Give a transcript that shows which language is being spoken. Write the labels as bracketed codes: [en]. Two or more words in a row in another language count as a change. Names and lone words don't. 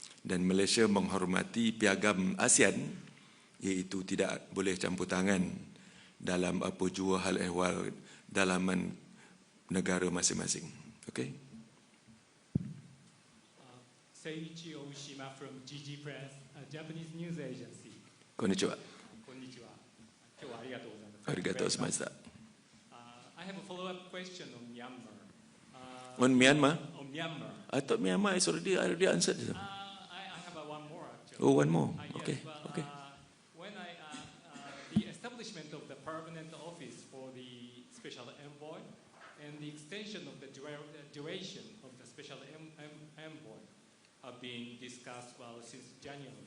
[ms] Dan Malaysia menghormati piagam ASEAN iaitu tidak boleh campur tangan dalam apa jua hal ehwal dalaman negara masing-masing. [en] Okay? Seiichi Oshima from GG Press, a Japanese news agency. [ja] Konnichiwa. Konnichiwa. 今日はありがとうございます。ありがとうございました。 [en] I have a follow-up question on Myanmar. On Myanmar? On Myanmar. I thought Myanmar is already answered. I have one more actually. Oh, one more. Yes, Okay. well, Okay. When the establishment of the permanent office for the special envoy and the extension of the duration of the special envoy have been discussed since January.